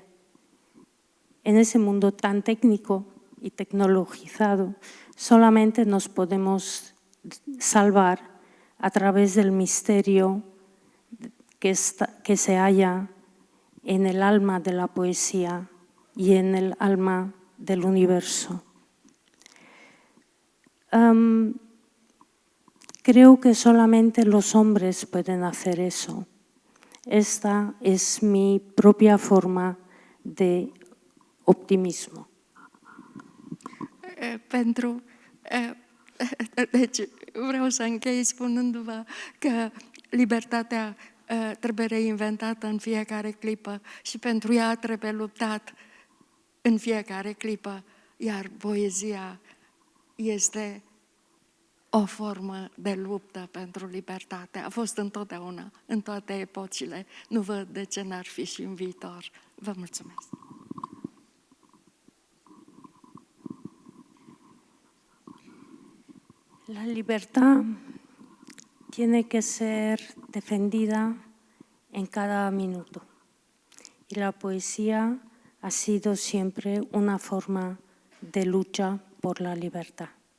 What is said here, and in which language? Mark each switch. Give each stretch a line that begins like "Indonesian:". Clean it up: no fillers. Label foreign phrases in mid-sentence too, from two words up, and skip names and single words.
Spanish: En ese mundo tan técnico y tecnologizado, solamente nos podemos salvar a través del misterio que se halla en el alma de la poesía y en el alma del universo. Creo que solamente los hombres pueden hacer eso. Esta es mi propia forma de optimismo.
Romanian: Deci vreau să închei spunându-vă că libertatea trebuie reinventată în fiecare clipă și pentru ea trebuie luptat în fiecare clipă, iar poezia este o formă de luptă pentru libertate. A fost întotdeauna, în toate epocile. Nu văd de ce n-ar fi și în viitor. Vă mulțumesc!
Spanish: La libertad tiene que ser defendida en cada minuto y la poesía ha sido siempre una forma de lucha por la libertad.